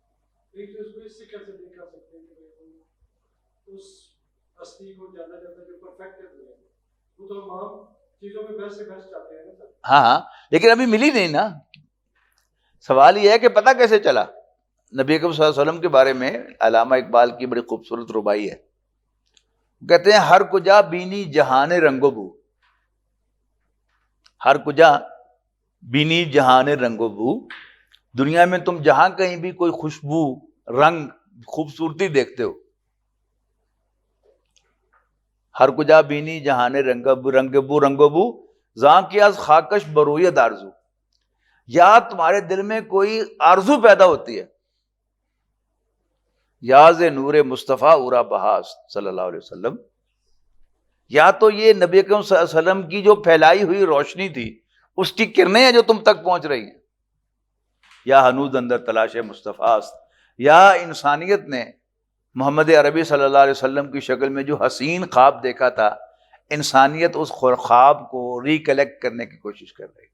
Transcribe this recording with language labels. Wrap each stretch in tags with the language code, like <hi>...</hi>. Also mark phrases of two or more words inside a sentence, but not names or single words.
<ur>ہاں لیکن ابھی ملی نہیں نا. سوال یہ ہے کہ پتہ کیسے چلا. نبی اکرم</ur> <ar>صلی اللہ علیہ وسلم</ar> <ur>کے بارے میں علامہ اقبال کی بڑی خوبصورت ربائی ہے. کہتے ہیں</ur> <fa>ہر کجا بینی جہان رنگ و بو، ہر کجا بینی جہان رنگ و بو،</fa> <ur>دنیا میں تم جہاں کہیں بھی کوئی خوشبو، رنگ، خوبصورتی دیکھتے ہو.</ur> <fa>ہر کجا بینی جہان رنگ و بو زاں کی از خاکش برویت آرزو.</fa> <ur>یا تمہارے دل میں کوئی آرزو پیدا ہوتی ہے،</ur> <fa>یاز نور مصطفیٰ اورا بہاس</fa> <ar>صلی اللہ علیہ وسلم،</ar> <ur>یا تو یہ نبی اکرم</ur> <ar>صلی اللہ علیہ وسلم</ar> <ur>کی جو پھیلائی ہوئی روشنی تھی اس کی کرنیں ہیں جو تم تک پہنچ رہی ہیں،</ur> <fa>یا ہنوز اندر تلاش مصطفیٰ است،</fa> <ur>یا انسانیت نے محمد عربی</ur> <ar>صلی اللہ علیہ وسلم</ar> <ur>کی شکل میں جو حسین خواب دیکھا تھا، انسانیت اس خواب کو ریکلیکٹ کرنے کی کوشش کر رہی.</ur>